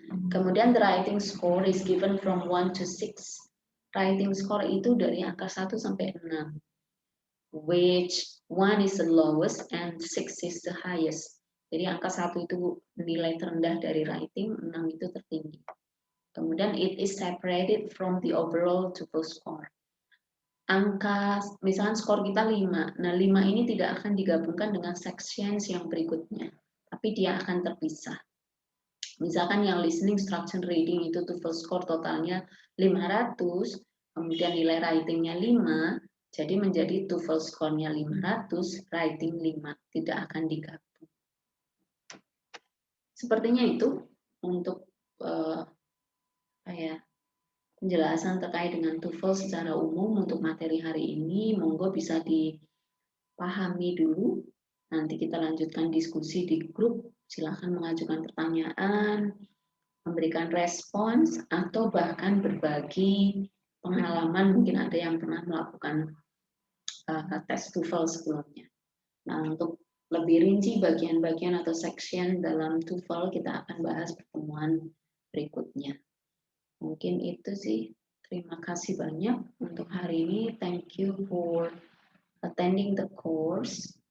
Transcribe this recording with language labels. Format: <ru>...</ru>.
<id>Kemudian</id> <en>the writing score is given from 1 to 6.</en> <id>Writing score itu dari angka 1 sampai 6.</id> <en>Which 1 is the lowest and 6 is the highest.</en> <id>Jadi angka 1 itu nilai terendah dari writing, 6 itu tertinggi. Kemudian</id> <en>it is separated from the overall TOEFL score.</en> <id>Angka, misalkan skor kita 5. Nah, 5 ini tidak akan digabungkan dengan sections yang berikutnya, tapi dia akan terpisah. Misalkan yang listening, structure, reading itu TOEFL score totalnya 500, kemudian nilai writingnya 5, jadi menjadi TOEFL score-nya 500, writing 5, tidak akan digabung. Sepertinya itu untuk penjelasan terkait dengan TOEFL secara umum untuk materi hari ini. Monggo bisa pahami dulu, nanti kita lanjutkan diskusi di grup. Silahkan mengajukan pertanyaan, memberikan respons, atau bahkan berbagi pengalaman. Mungkin ada yang pernah melakukan tes TOEFL sebelumnya. Nah, untuk lebih rinci bagian-bagian atau section dalam TOEFL kita akan bahas pertemuan berikutnya. Mungkin itu sih. Terima kasih banyak untuk hari ini.</id> <en>Thank you for attending the course.</en>